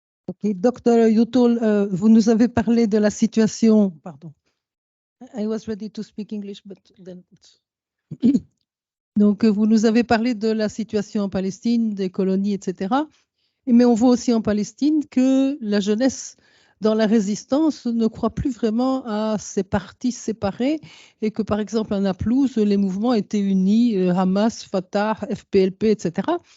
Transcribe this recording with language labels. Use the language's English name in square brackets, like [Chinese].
[French] Okay, Docteur Yutul, vous nous avez parlé de la situation. Pardon. [English] I was ready to speak English, but then. [French] Donc, vous nous avez parlé de la situation en Palestine, des colonies, etc. Mais on voit aussi en Palestine que la jeunesse dans la résistance ne croit plus vraiment à ces partis séparés et que, par exemple, en Naplouse, les mouvements étaient unis, Hamas, Fatah, FPLP, etc.